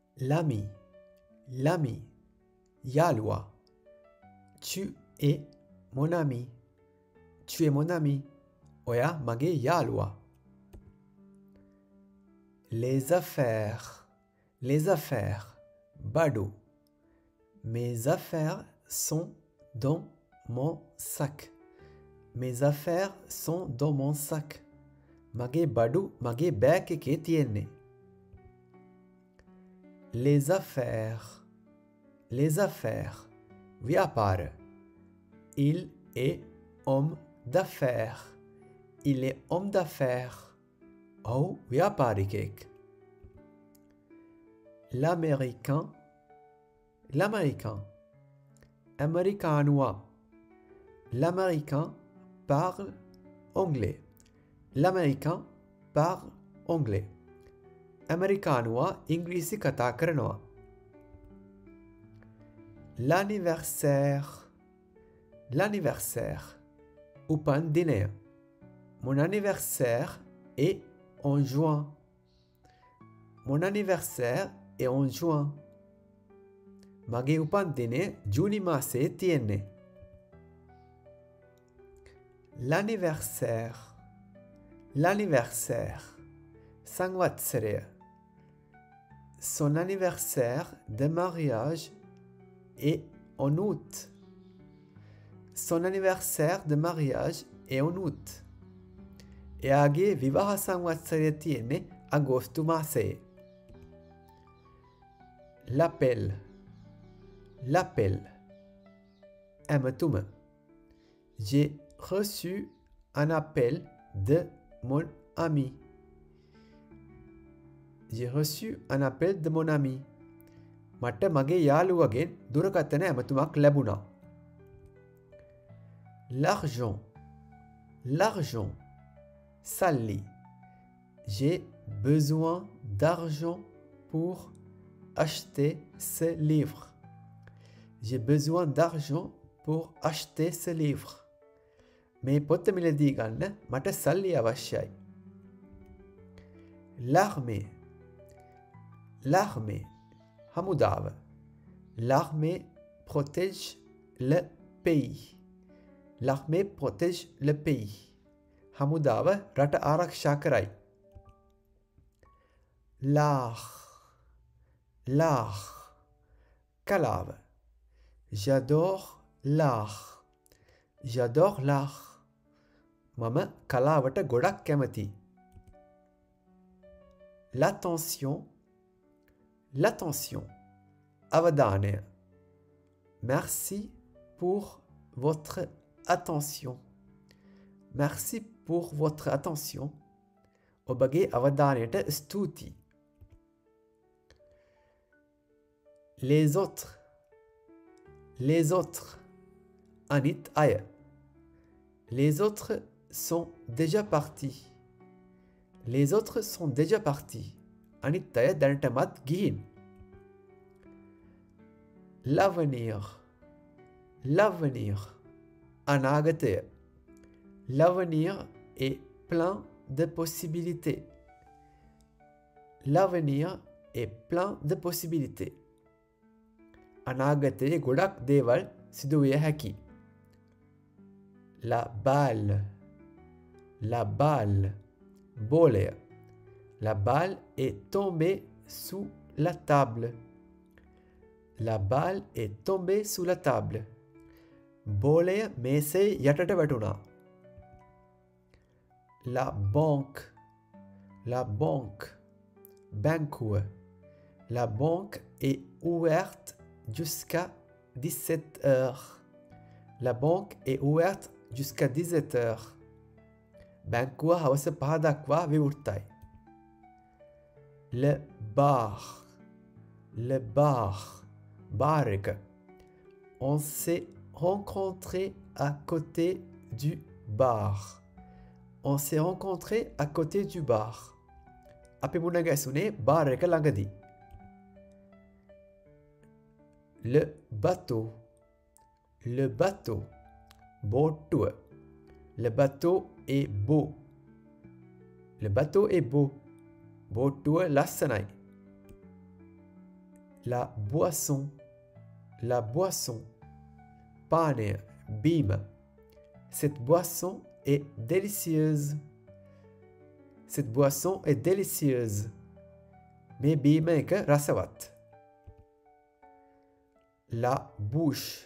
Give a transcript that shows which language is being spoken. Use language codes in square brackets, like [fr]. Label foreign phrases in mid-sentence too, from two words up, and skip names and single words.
[fr] l'ami, l'ami, යාළුවා. Tu es mon ami, tu es mon ami. [si] ඔයා මගේ යාළුවා. [fr] les affaires, bado. Mes affaires sont dans mon sac. Mes affaires sont dans mon sac. [si] මගේ බඩු මගේ බෑග් එකේ තියෙන්නේ. [fr] les affaires, [si] ව්‍යාපාර. [fr] Il est homme d'affaires. Il est homme d'affaires. [si] ඔහු ව්‍යාපාරිකයෙක්. [fr] l'américain, ඇමරිකානුවා. L'américain parle anglais. L'américain parle anglais. [si] ඇමරිකානුවා ඉංග්‍රීසි කතා කරනවා. l'anniversaire, උපන් දිනය. [fr] Mon anniversaire est en juin. Mon anniversaire est en juin. [si] මගේ උපන් දිනය ජූනි මාසයේ තියෙන්නේ. [fr] l'anniversaire, සංවත්සරය. Son anniversaire de mariage est en août. Son anniversaire de mariage est en août. [si] එයාගේ විවාහ සංවත්සරය තියෙන්නේ අගෝස්තු මාසයේ. [fr] l'appel, ඇමතුම. J'ai reçu un appel de mon ami. J'ai reçu un appel de mon ami. [si] මට මගේ යාළුවගෙන් දුරකථන ඇමතුමක් ලැබුණා. [fr] l'argent, සල්ලි. J'ai besoin d'argent pour acheter ce livre. J'ai besoin d'argent pour acheter ce livre. [si] මේ පොත මිලදී ගන්න මට සල්ලි අවශ්‍යයි. [fr] l'armée, හමුදාව. L'armée protège le pays. L'armée protège le pays. [si] හමුදාව රට ආරක්ෂා කරයි. [fr] l'art, කලාව. J'adore l'art. [si] මම කලාවට ගොඩක් කැමතියි. [fr] l'attention, අවධානය. Merci pour votre attention. Merci pour votre attention. [si] ඔබගේ අවධානයට ස්තුතියි. [fr] les autres, [si] අනිත් අය. [fr] Les autres sont déjà partis. Les autres sont déjà partis. [si] අනිත් අය දැනටමත් ගිහින්. [fr] l'avenir, අනාගතය. L'avenir est plein de possibilités. L'avenir est plein de possibilités. [si] අනාගතයේ ගොඩක් දේවල් සිදුවිය හැකි. [fr] la balle, බෝලය. La balle est tombée sous la table. La balle est tombée sous la table. [si] බෝලය මේසේ යටට වැටුණා. [fr] la banque, බැංකුව. La banque est ouverte jusqu'à 17 heures. La banque est ouverte jusqu'à 17 heures. [si] බැංකුව හවස 5 දක්වා විවෘතයි. [fr] le bar, [si] බාර් එක. [fr] On s'est rencontré à côté du bar. On s'est rencontré à côté du bar. [si] අපි මුණ ගැසුනේ බාර් එක ළඟදී. [fr] le bateau, බෝට්ටුව. Le bateau est beau. Le bateau est beau. [si] බෝට්ටුව ලස්සනයි. [fr] La boisson. La boisson. [si] පානය, බීම. [fr] Cette boisson est délicieuse. Cette boisson est délicieuse. [si] මේ බීම එක රසවත්. [fr] La bouche.